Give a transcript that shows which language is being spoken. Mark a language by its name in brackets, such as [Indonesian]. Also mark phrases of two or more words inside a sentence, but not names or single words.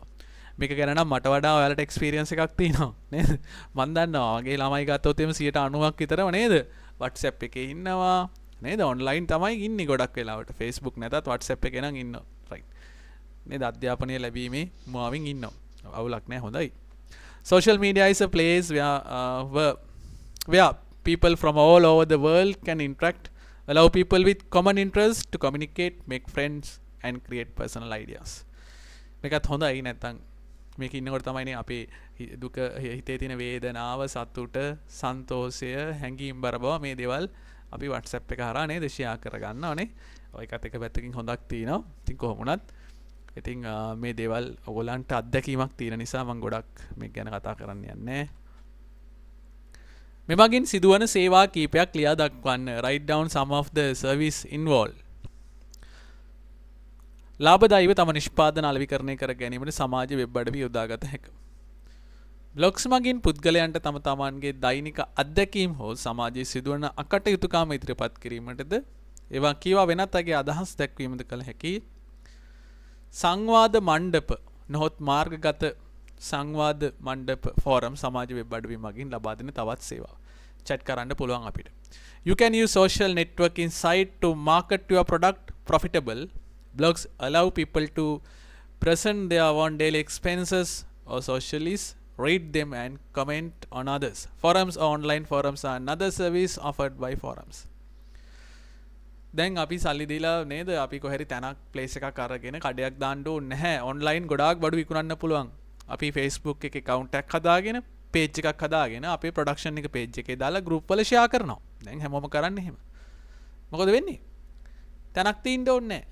[Sinhala] මේක ගැන නම් මට වඩා ඔයාලට එක්ස්පීරියන්ස් එකක් තියෙනවා නේද? මම දන්නවා වගේ ළමයි ගත්තොත් එimhe 90%ක් විතරම නේද? WhatsApp එකේ ඉන්නවා නේද? ඔන්ලයින් තමයි ඉන්නේ ගොඩක් වෙලාවට. Facebook නැතත් WhatsApp එකේ නම් ඉන්නවා. right. නේද? අධ්‍යාපනය ලැබීමේ මුවාවින් ඉන්නවා. අවුලක් නැහැ, හොඳයි. [English] Social media is a place where people from all over the world can interact, allow people with common interests to communicate, make friends and create personal ideas. [Sinhala] මේකත් හොඳයි. නැත්තම් මේක ඉන්නකොට තමයිනේ අපේ දුක, හිතේ තියෙන වේදනාව, සතුට, සන්තෝෂය, හැඟීම් බර බව මේ දේවල් අපි WhatsApp එක හරහා නේද ෂෙයා කරගන්න ඕනේ. ඔය එකත් එක පැත්තකින් හොඳක් තියෙනවා. ඉතින් කොහොම වුණත් ඉතින් මේ දේවල් ඔයගොල්ලන්ට අත්දැකීමක් තියෙන නිසා මම ගොඩක් මේක ගැන කතා කරන්න යන්නේ. මෙමගින් සිදුවන සේවා කීපයක් ලියා දක්වන්න. [English] write down some of the service involved. [Sinhala] ලාභදායීව තම නිෂ්පාදන අලෙවිකරණය කර ගැනීමට සමාජ වෙබ් අඩවි යොදාගත හැකිය. බ්ලොග්ස් මගින් පුද්ගලයන්ට තම තමන්ගේ දෛනික අත්දැකීම් හෝ සමාජයේ සිදුවන අකටයුතුකම් ඉදිරිපත් කිරීමටද, ඒවා කියවා වෙනත් අයගේ අදහස් දැක්වීමද කළ හැකි. සංවාද මණ්ඩප නොහොත් මාර්ගගත සංවාද මණ්ඩප ෆෝරම් සමාජ වෙබ් අඩවි මගින් ලබා දෙන තවත් සේවා. chat කරන්න පුළුවන් අපිට. [English] You can use social networking site to market your product profitable. Blogs allow people to present their own daily expenses or socialize, read them and comment on others. Forums or online forums are another service offered by forums. [Sinhala] දැන් අපි සල්ලි දීලා නේද අපි කොහරි තැනක් ප්ලේස් එකක් අරගෙන කඩයක් දාන්න ඕනේ නැහැ. ඔන්ලයින් ගොඩාක් බඩු විකුණන්න පුළුවන්. අපි Facebook එකේ account එකක් හදාගෙන page එකක් හදාගෙන අපේ production එක page එකේ දාලා group වල share කරනවා. දැන් හැමෝම කරන්නේ එහෙම. මොකද වෙන්නේ? තැනක් තියෙන්න ඕනේ නැහැ.